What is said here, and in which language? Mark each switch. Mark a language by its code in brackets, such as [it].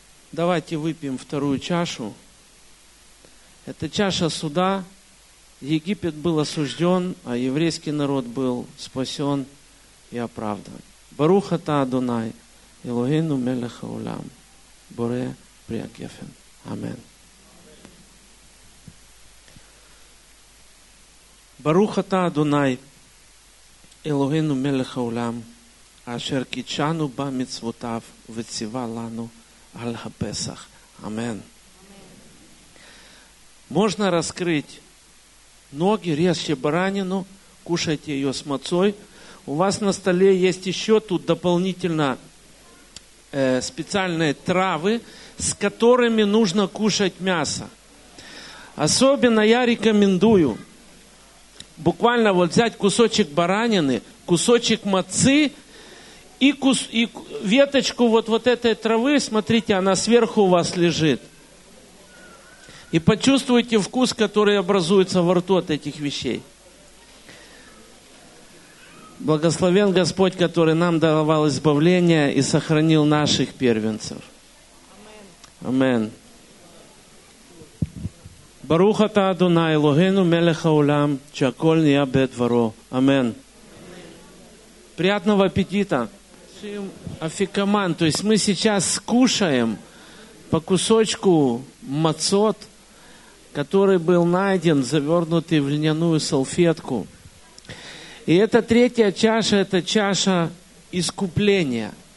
[ru] Давайте выпьем вторую чашу. Это чаша суда. Египет был осужден, а еврейский народ был спасен и оправдан. [he] Баруха та Адонай, Элогейну мелех хаулям, Боре при Агефен. Амен. ברוך אתה אדוני אלוהינו מלך העולם אשר קידשנו במצוותיו וציווה לנו על הפסח. אמן. [ru] Можно раскрыть ноги, резче баранину, кушайте ее с мацой. У вас на столе есть еще тут дополнительно специальные травы, с которыми нужно кушать мясо. Особенно я рекомендую буквально вот взять кусочек баранины, кусочек мацы и веточку вот этой травы. Смотрите, она сверху у вас лежит. И почувствуйте вкус, который образуется во рту от этих вещей. Благословен Господь, который нам даровал избавление и сохранил наших первенцев. Амен. [he] ברוך אתה אדוני אלוהינו מלך העולם שהכל נהיה בדברו. אמן. [ru] Приятного аппетита. Чим афикаман. То есть мы сейчас скушаем по кусочку мацот, который был найден, завернутый в льняную салфетку. И эта третья чаша, это чаша искупления.